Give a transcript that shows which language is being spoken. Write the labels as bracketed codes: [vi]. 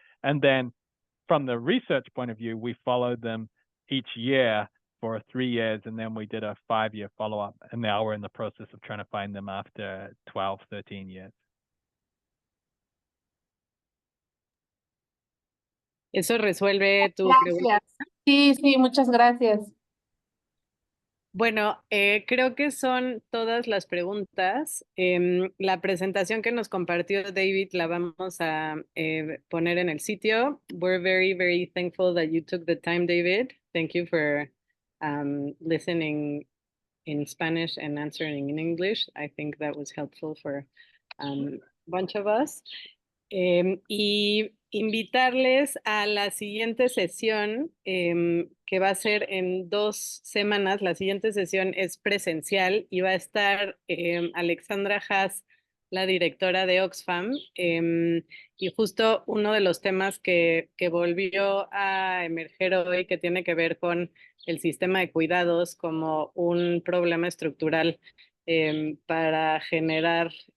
[en] And then from the research point of view, we followed them each year for 3 years, and then we did a 5-year follow-up, and now we're in the process of trying to find them after 12, 13 years. [es] ¿Eso resuelve tu pregunta? Sí, muchas gracias. Bueno, creo que son todas las preguntas. La presentación que nos compartió David la vamos a poner en el sitio. [en] We're very, very thankful that you took the time, David. Thank you for listening in Spanish and answering in English. I think that was helpful for a bunch of us. [es] Y invitarles a la siguiente sesión, que va a ser en 2 semanas. La siguiente sesión es presencial y va a estar Alexandra Haas la directora de Oxfam, y justo uno de los temas que volvió a emerger hoy, que tiene que ver con el sistema de cuidados como un problema estructural para generar